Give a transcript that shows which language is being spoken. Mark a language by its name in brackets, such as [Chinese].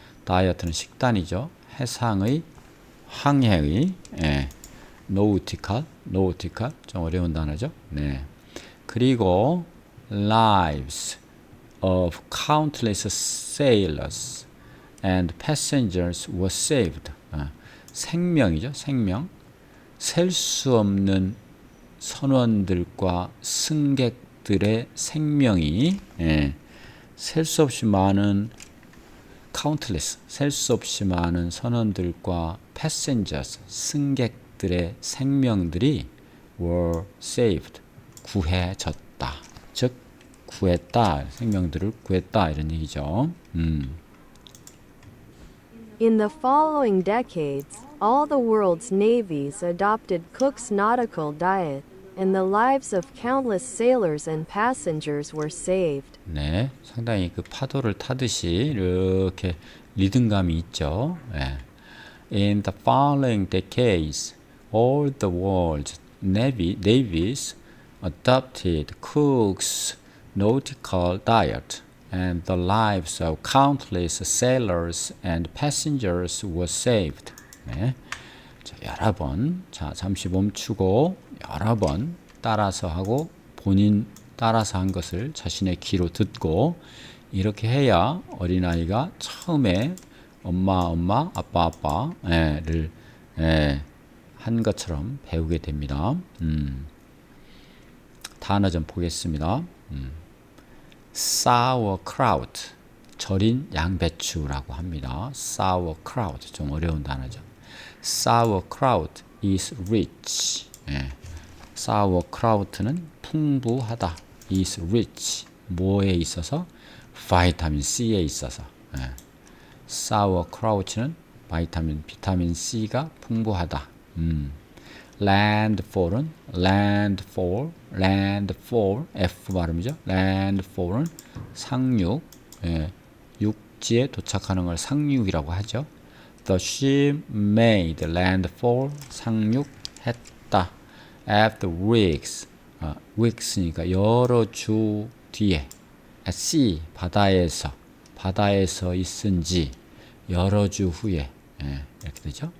[Korean] 다이어트는 식단이죠. 해상의 항해의 nautical 좀 어려운 단어죠. 네. 그리고 [English] lives of countless sailors and passengers were saved. [Korean] 생명이죠. 생명. 셀 수 없는 선원들과 승객들의 생명이 셀 수 없이 많은 [English] countless [Korean] 셀 수 없이 많은 선원들과 [English] passengers [Korean] 승객들의 생명들이 [English] were saved [Korean] 구해졌다. 즉 구했다. 생명들을 구했다 이런 얘기죠. [English] In the following decades, all the world's navies adopted Cook's nautical diet, and the lives of countless sailors and passengers were saved. [Korean] 네, 상당히 그 파도를 타듯이 이렇게 리듬감이 있죠. [English] In the following decades, all the world's navies adopted Cook's nautical diet, and the lives of countless sailors and passengers were saved. [Korean] 네. 자, 여러 번, 잠시 멈추고 여러 번 따라서 하고 본인 따라서 한 것을 자신의 귀로 듣고 이렇게 해야 어린아이가 처음에 엄마, 아빠를 한 것처럼 배우게 됩니다. 단어 좀 보겠습니다. sauerkraut, 절인 양배추라고 합니다. [English] sauerkraut, [Korean] 좀 어려운 단어죠. [English] sauerkraut is rich. [Korean] sauerkraut는 풍부하다. [English] is rich. [Korean] 뭐에 있어서? 비타민 C에 있어서. sauerkraut는 비타민 C가 풍부하다. landfall은 landfall F 발음이죠. landfall은 상륙, 육지에 도착하는 걸 상륙이라고 하죠. [English] The ship made landfall, [Korean] 상륙했다. [English] After weeks [Korean] 니까 여러 주 뒤에, [English] at sea, [Korean] 바다에서 있은지 여러 주 후에, 이렇게 되죠.